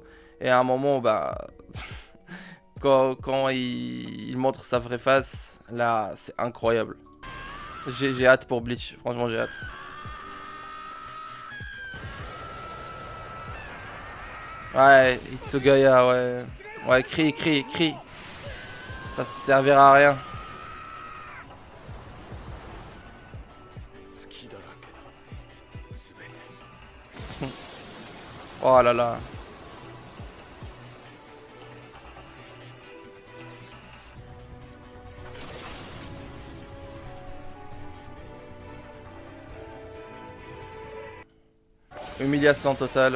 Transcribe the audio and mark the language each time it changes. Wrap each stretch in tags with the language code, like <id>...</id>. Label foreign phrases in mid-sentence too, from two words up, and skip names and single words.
<fr>Et à un moment, bah, quand il montre sa vraie face, là, c'est incroyable. J'ai hâte pour Bleach, franchement, j'ai hâte. Ouais, Itsugaya, ouais. Ouais, crie. Ça servira à rien.</fr> <ja>隙だらけだ全て</ja> <fr>Oh là là. Humiliation totale.</fr>